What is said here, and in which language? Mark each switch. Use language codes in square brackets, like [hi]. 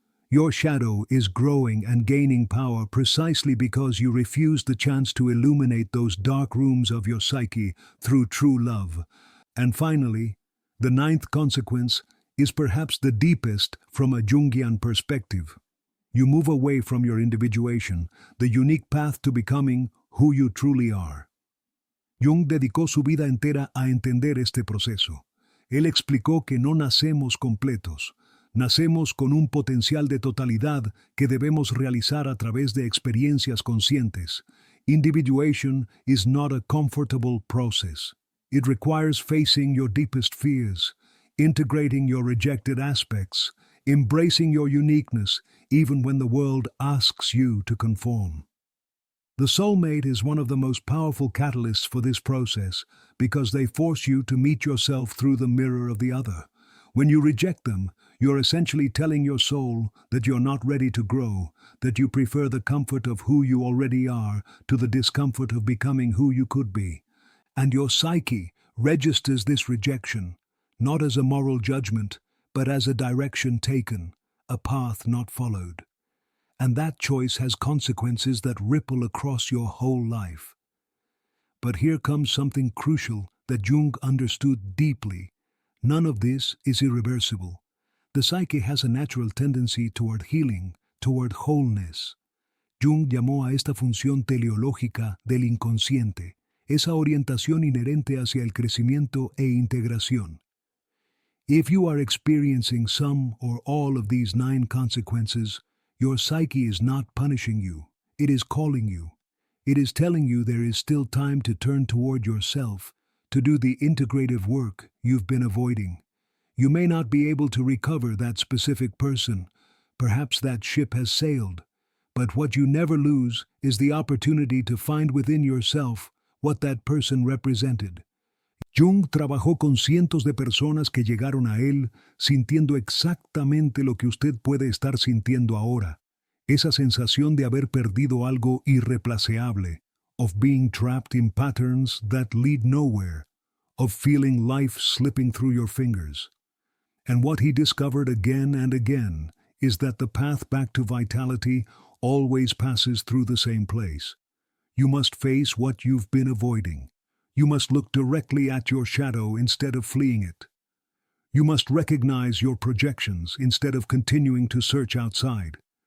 [en] Your shadow is growing and gaining power precisely because you refuse the chance to illuminate those dark rooms of your psyche through true love. And finally, the ninth consequence is perhaps the deepest from a Jungian perspective. You move away from your individuation, the unique path to becoming who you truly are. [es] Jung dedicó su vida entera a entender este proceso. Él explicó que no nacemos completos, nacemos con un potencial de totalidad que debemos realizar a través de experiencias conscientes. [en] Individuation is not a comfortable process. It requires facing your deepest fears, integrating your rejected aspects, embracing your uniqueness, even when the world asks you to conform. The soulmate is one of the most powerful catalysts for this process because they force you to meet yourself through the mirror of the other. When you reject them, you're essentially telling your soul that you're not ready to grow, that you prefer the comfort of who you already are to the discomfort of becoming who you could be. And your psyche registers this rejection, not as a moral judgment, but as a direction taken, a path not followed. And that choice has consequences that ripple across your whole life. But here comes something crucial that Jung understood deeply. None of this is irreversible. The psyche has a natural tendency toward healing, toward wholeness. [es] Jung llamó a esta función teleológica del inconsciente, esa orientación inherente hacia el crecimiento e integración. [en] If you are experiencing some or all of these 9 consequences, your psyche is not punishing you, it is calling you. It is telling you there is still time to turn toward yourself, to do the integrative work you've been avoiding. You may not be able to recover that specific person, perhaps that ship has sailed, but what you never lose is the opportunity to find within yourself what that person represented. [es] Jung trabajó con cientos de personas que llegaron a él sintiendo exactamente lo que usted puede estar sintiendo ahora, esa sensación de haber perdido algo irreplaceable, [en] of being trapped in patterns that lead nowhere, of feeling life slipping through your fingers. And what he discovered again and again is that the path back to vitality always passes through the same place. You must face what you've been avoiding. You must look directly at your shadow instead of fleeing it. You must recognize your projections instead of continuing to search outside.